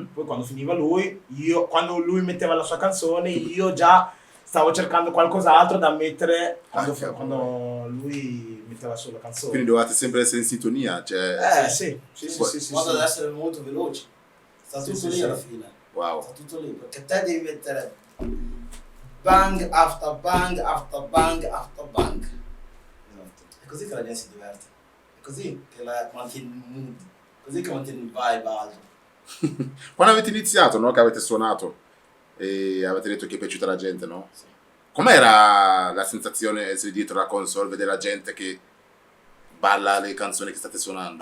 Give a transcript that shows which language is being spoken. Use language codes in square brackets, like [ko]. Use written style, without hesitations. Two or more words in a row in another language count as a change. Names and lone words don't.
[it] Poi quando finiva lui, quando lui metteva la sua canzone, io già stavo cercando qualcos'altro da mettere cavolo. quando lui metteva la sua canzone. Quindi dovevate sempre essere in sintonia, cioè... Sì. Quando deve essere molto veloce. Sta Sì, tutto sì, lì sì. alla fine. Wow. Sta tutto lì, perché te devi mettere [en] bang after bang after bang after bang. [it] Esatto. È così che la gente si diverte. È così che mantieni il mood. Così che mantieni il vibe alto. Quando avete iniziato, no? Che avete suonato e avete detto che è piaciuta alla gente, no? Sì. Com'era la sensazione di essere dietro la console, vedere la gente che balla le canzoni che state suonando?